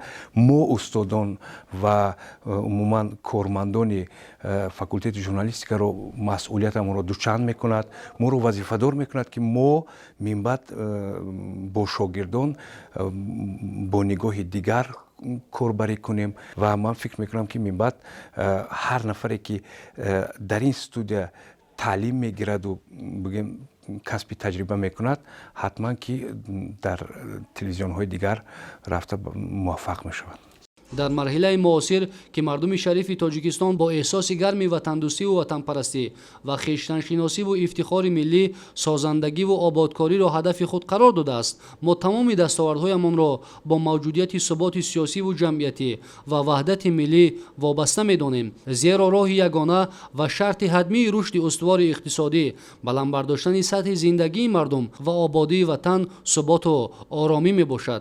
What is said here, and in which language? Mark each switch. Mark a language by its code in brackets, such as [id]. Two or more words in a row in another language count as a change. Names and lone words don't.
[tg] ما استادان و عموما کارمندان فاکولته ژورنالیستیک را مسئولیت ما را دوچند میکند، ما را وظیفه‌دار میکند که ما من بعد با شاگردان با نگاه دیگر کاربری کنیم و من فکر میکنم که من بعد هر نفری که در این استودیو таълим мегираду бигем касби таҷриба мекунад ҳатман ки дар телевизионҳои дигар рафта муваффақ мешавад. дар марҳилаи муосир ки мардуми шарифи тоҷикистон бо эҳсоси гарми ватандӯстиву ватанпарастӣ ва хештаншиносиву ифтихори миллӣ созандагиву ободкориро ҳадафи худ қарор додааст, мо тамоми дастовардҳоямонро бо мавҷудияти суботи сиёсиву ҷамъиятӣ ва ваҳдати миллӣ вобаста медонем, зеро роҳи ягона ва шарти ҳатмии рушди устувори иқтисодӣ, баландбардоштани сатҳи зиндагии мардум ва ободии ватан суботу оромӣ мебошад.